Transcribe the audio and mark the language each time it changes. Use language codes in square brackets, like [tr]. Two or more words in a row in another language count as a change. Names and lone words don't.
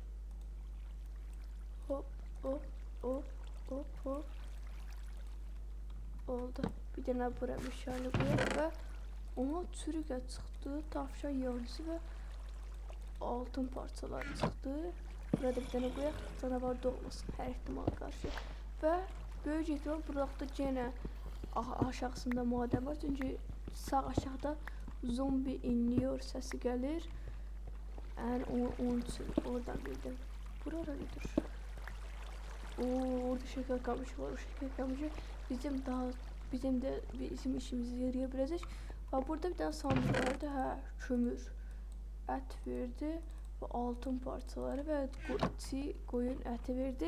[tr] Hop, hop, hop, hop, hop. Oldu. Bir tane buraya meşale koyalım ve ona çürük çıktı. Tavşan yavrusu ve altın parçaları çıktı. [az] Burada bir tane koyaq, canavar doğmasın hər ihtimala qarşı. Və böyük ehtimal burada yenə aşağısında madən var. Çünki sağ aşağıda zombi inliyor səsi gəlir. Yəni onun üçün oradan bildim. [tr] Bura nedir? Orada şeker kamışı var. O şeker kamışı bizim işimizi yarayabilir. Ve burada bir tane sandık vardı. Ha, kömür. Et verdi. Ve altın parçaları ve koyun eti verdi.